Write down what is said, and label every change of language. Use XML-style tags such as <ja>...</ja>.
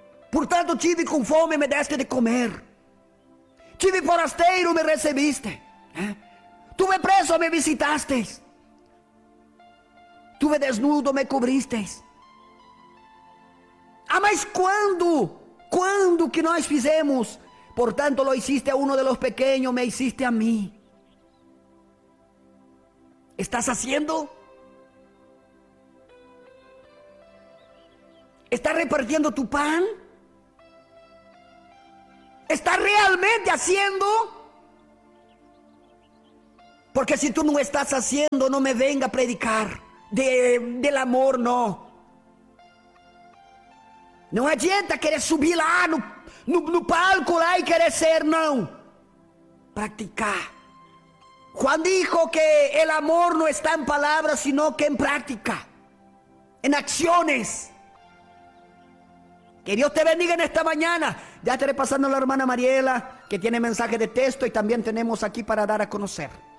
<pt>Portanto, tive com fome e me deste de comer. Tive forasteiro e me recebiste.</pt> <es>Tuve preso e me visitasteis. Tuve desnudo e me cobristeis.</es> <pt>Ah, mas quando que nós fizemos?</pt> <es>Portanto, lo hiciste a uno de los pequeños, me hiciste a mí. ¿Estás haciendo? ¿Está repartiendo tu pan? ¿Está realmente haciendo? Porque si tú no estás haciendo, no me venga a predicar del amor, no.</es> <pt>Não adianta querer subir lá no palco lá e querer ser, não. Praticar.</pt> <es>Juan dijo que el amor no está en palabras, sino que en práctica, en acciones. Que Dios te bendiga en esta mañana. Ya estaré pasando a la hermana Mariela, que tiene mensaje de texto y también tenemos aquí para dar a conocer.</es>